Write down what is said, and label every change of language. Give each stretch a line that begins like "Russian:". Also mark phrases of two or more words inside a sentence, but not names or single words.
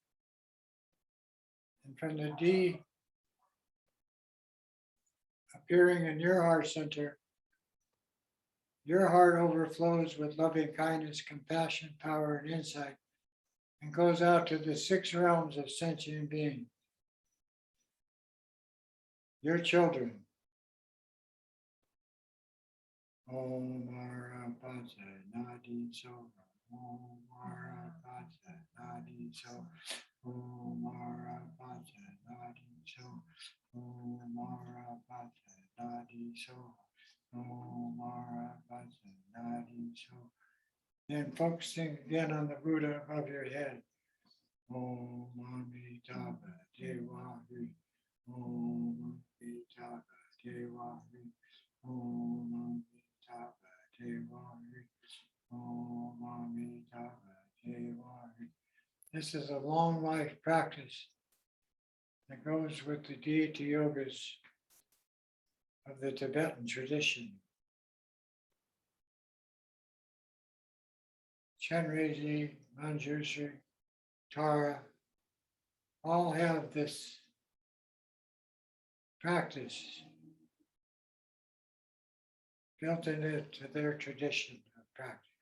English: And from the D appearing in your heart center, your heart overflows with loving kindness, compassion, power, and insight, and goes out to the 6 realms of sentient beings. Your children.
Sanskrit: Om Mara Patsa Nadi So. Om Mara Patsa Nadi So. Om Mara Patsa Nadi So. Om Mara Patsa Nadi So. Om Mara Patsa Nadi So.
English: Then focusing again on the Buddha above your head.
Sanskrit: Om Amitabha Deva Hri. Om Amitabha Deva Hri. Om Amitabha Deva Hri. Om Amitabha Deva Hri.
English: This is a long life practice that goes with the deity yogas of the Tibetan tradition. Chenrezig, Manjushri, Tara, all have this practice built into their tradition of practice.